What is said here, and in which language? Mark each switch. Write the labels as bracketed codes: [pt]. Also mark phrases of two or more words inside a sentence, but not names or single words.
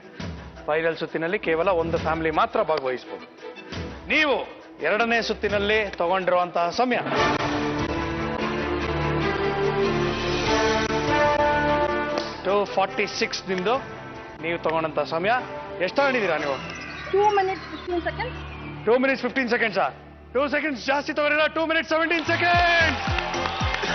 [kn] ಫೈನಲ್ ಸುತ್ತಿನಲ್ಲಿ ಕೇವಲ ಒಂದು ಫ್ಯಾಮಿಲಿ ಮಾತ್ರ ಭಾಗವಹಿಸಬಹುದು. ನೀವು 2ನೇ ಸುತ್ತಿನಲ್ಲಿ ತಗೊಂಡಿರುವಂತಹ ಸಮಯ 2:46 ನಿಮ್ದು. ನೀವು ತಗೊಂಡಂತಹ ಸಮಯ ಎಷ್ಟು ತಗೊಂಡಿದ್ದೀರಾ ನೀವು? [en] 2 minutes 15 seconds. 2 minutes 15 seconds. 2 seconds [kn] ಜಾಸ್ತಿ ತಗೊಂಡಿಲ್ಲ. [en] 2 minutes 17 seconds.